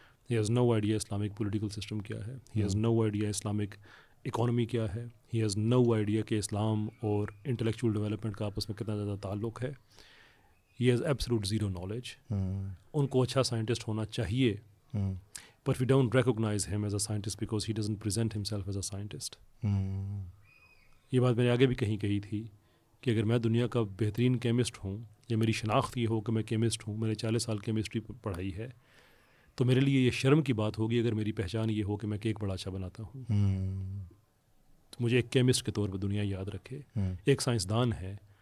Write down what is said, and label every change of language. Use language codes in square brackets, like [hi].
[en] he has no idea Islamic political system [ur] کیا ہے. [en] He has no idea Islamic economy کیا ہے. He has no idea [ur] کہ اسلام اور انٹلیکچوئل ڈیولپمنٹ کا آپس میں کتنا زیادہ تعلق ہے. [en] He has absolute zero knowledge. [ur] ان کو اچھا سائنٹسٹ ہونا چاہیے, [en] but we don't recognize him as a scientist because he doesn't present himself as a scientist. [ur] یہ بات میں نے آگے بھی کہی تھی کہ اگر میں دنیا کا بہترین کیمسٹ ہوں یا میری شناخت یہ ہو کہ میں کیمسٹ ہوں, میں نے 40 سال کیمسٹری پڑھائی ہے, تو میرے لیے یہ شرم کی بات ہوگی اگر میری پہچان یہ ہو کہ میں کیک بڑا اچھا بناتا ہوں. تو مجھے ایک کیمسٹ کے طور پر دنیا یاد رکھے, ایک سائنسدان ہے.